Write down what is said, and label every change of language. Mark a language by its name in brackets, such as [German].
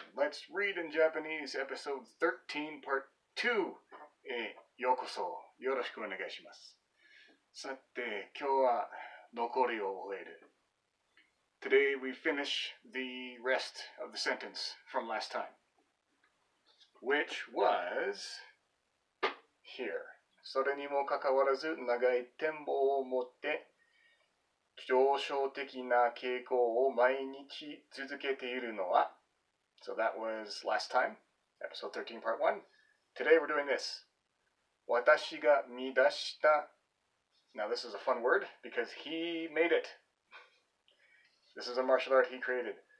[English] Let's read in Japanese episode 13 part 2. [Japanese] ようこそよろしくお願いします。さて、今日は残りを終える。 [English] Today we finish the rest of the sentence from last time, which was here. [Japanese] それにもかかわらず長い展望を持って上昇的な傾向を毎日続けているのは [English] So that was last time, episode 13 part 1. Today we're doing this. [Japanese] 私が見出した [English] Now this is a fun word because he made it. This is a martial art he created.